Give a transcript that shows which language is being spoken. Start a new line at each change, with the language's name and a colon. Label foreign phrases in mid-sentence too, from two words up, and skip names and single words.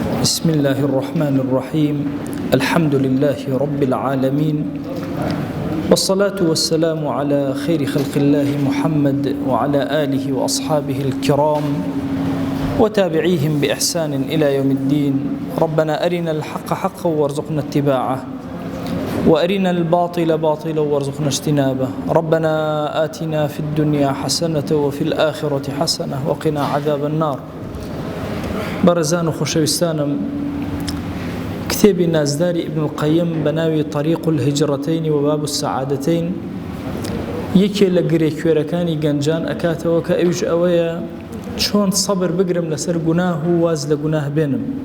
Arabic: بسم الله الرحمن الرحيم الحمد لله رب العالمين والصلاة والسلام على خير خلق الله محمد وعلى آله وأصحابه الكرام وتابعيهم بإحسان إلى يوم الدين. ربنا أرنا الحق حقا وارزقنا اتباعه وأرنا الباطل باطلا وارزقنا اجتنابه. ربنا آتنا في الدنيا حسنة وفي الآخرة حسنة وقنا عذاب النار.
Central Kurdish: بەڕێزان و خۆشەویستانم، کتێبی نازداری ئیبن القەیم بە ناوی طەریق الهجرەتەین و باب السەعادەتەین یەکێ لە گرێکوێرەکانی گەنجان ئەکاتەوە کە ئەویش ئەوەیە چۆن سەبر بگرم لەسەر گوناه و واز لە گوناه بێنم.